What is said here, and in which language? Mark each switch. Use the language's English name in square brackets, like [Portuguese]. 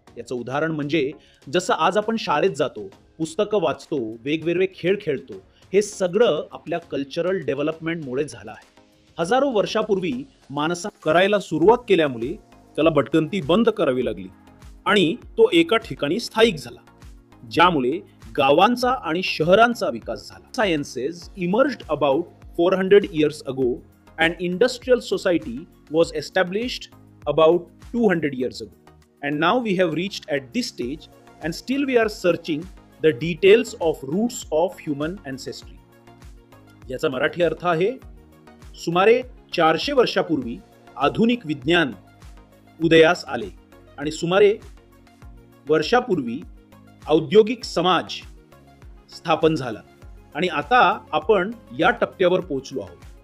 [Marathi] याचं उदाहरण म्हणजे जसं आज आपण शाळेत जातो, पुस्तकं वाचतो, वेगवेगळे खेळ खेळतो, हे सगळं आपल्या कल्चरल डेव्हलपमेंटमुळे झालं आहे. हजारो वर्षापूर्वी माणसाने करायला सुरुवात केल्यामुळे त्याला भटकंती बंद करावी लागली आणि तो एका ठिकाणी स्थायिक झाला, ज्यामुळे गावांचा आणि शहरांचा विकास झाला. [English] Sciences emerged about 400 years ago and industrial society was established about 200 years ago. And now we have reached at this stage and still we are searching the details of roots of human ancestry. [Marathi] याचा मराठी अर्थ आहे सुमारे 400 वर्षापूर्वी आधुनिक विज्ञान उदयास आले आणि सुमारे वर्षापूर्वी औद्योगिक समाज स्थापन झाला आणि आता आपण या टप्प्यावर पोहोचलो आहोत.